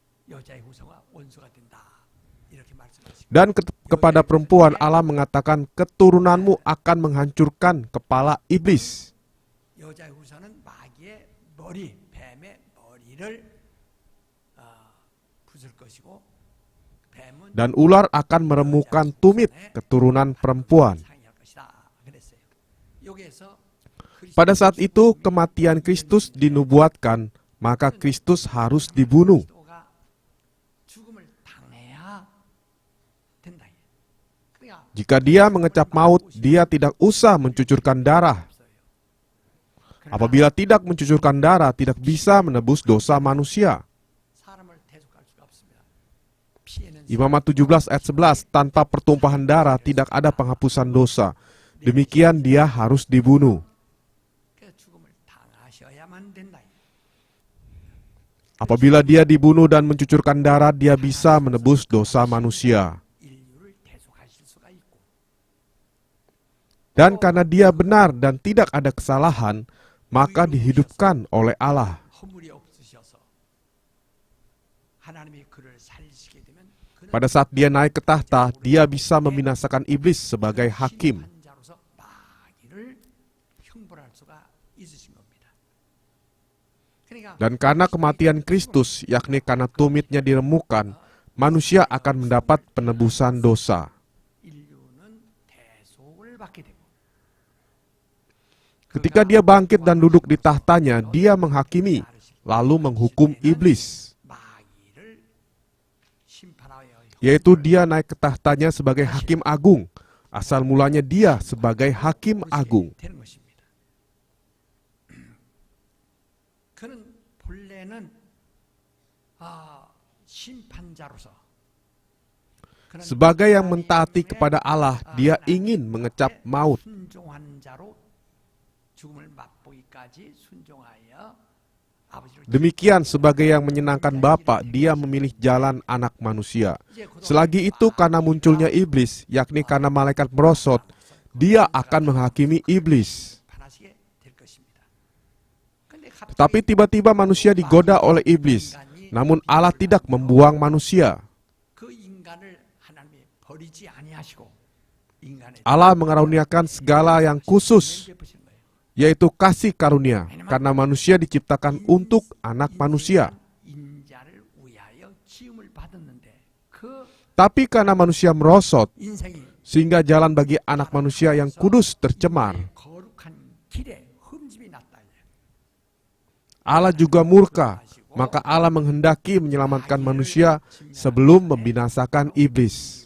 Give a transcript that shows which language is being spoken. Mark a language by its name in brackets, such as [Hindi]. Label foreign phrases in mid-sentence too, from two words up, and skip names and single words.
[Korean] 여자의 후손과 원수가 된다. 이렇게 말씀하시고 [Indonesian] Dan kepada perempuan Allah mengatakan keturunanmu akan menghancurkan kepala iblis. [Korean] 여자의 후손은 마귀의 머리, 뱀의 머리를 부술 것이고 뱀은 [Indonesian] Dan ular akan meremukkan tumit keturunan perempuan. [Korean] 상할 것이다. 그랬어요. 여기에서 [Indonesian] Pada saat itu kematian Kristus dinubuatkan, maka Kristus harus dibunuh. [Korean] 그리스도가 죽음을 당해야 된다. 그러니까 [Indonesian] Jika dia mengecap maut, dia tidak usah mencucurkan darah. Apabila tidak mencucurkan darah, tidak bisa menebus dosa manusia. [Korean] 사람을 대속할 수가 없습니다. 피해는 [Indonesian] Imamat 17 ayat 11, tanpa pertumpahan darah tidak ada penghapusan dosa. Demikian dia harus dibunuh. [Korean] 그 죽음을 당하셔야만 된다. [Indonesian] Apabila dia dibunuh dan mencucurkan darah, dia bisa menebus dosa manusia. [Korean] 인류를 대속하실 수가 있고 [Indonesian] Dan karena dia benar dan tidak ada kesalahan, maka dihidupkan oleh Allah. [Korean] 허물이 없으셔서 하나님이 그를 살리시게 되면 그는 [Indonesian] Pada saat dia naik ke tahta, dia bisa membinasakan iblis sebagai hakim. [Korean] 심판자로서 마귀를 형벌할 수가 있으신 겁니다. 그러니까 [Indonesian] Dan karena kematian Kristus, yakni karena tumitnya diremukkan, manusia akan mendapat penebusan dosa. [Korean] 인류는 대속을 받게 되고 [Indonesian] Ketika dia bangkit dan duduk di tahtanya, dia menghakimi, lalu menghukum iblis. [Korean] 마귀를 심판하여 [Indonesian] Yaitu dia naik ke tahtanya sebagai hakim agung. Asal mulanya dia sebagai hakim agung. [Korean] 되는 것입니다. 그는 본래는 심판자로서 그는 [Indonesian] Sebagai yang mentaati kepada Allah, dia ingin mengecap maut. [Korean] 순종한 자로 죽음을 맛보기까지 순종하여 아버지를 [Indonesian] Demikian sebagai yang menyenangkan Bapa, dia memilih jalan anak manusia. Selagi itu karena munculnya iblis, yakni karena malaikat merosot, dia akan menghakimi iblis. [Korean] 판하시게 될 것입니다. 근데 [Indonesian] Tetapi tiba-tiba manusia digoda oleh iblis. Namun Allah tidak membuang manusia. [Korean] 그 인간을 하나님이 버리지 아니하시고 인간의 [Indonesian] Allah mengaruniakan segala yang khusus, [Korean] 베푸시는 거예요. [Indonesian] yaitu kasih karunia, karena manusia diciptakan untuk anak manusia. [Korean] 인자를 위하여 지음을 받았는데 그 [Indonesian] Tapi karena manusia merosot, [Korean] 인생이 [Indonesian] sehingga jalan bagi anak manusia yang kudus tercemar, [Korean] 거룩한 길에 흠집이 났다. [Indonesian] Allah juga murka. Maka Allah menghendaki menyelamatkan manusia sebelum membinasakan iblis.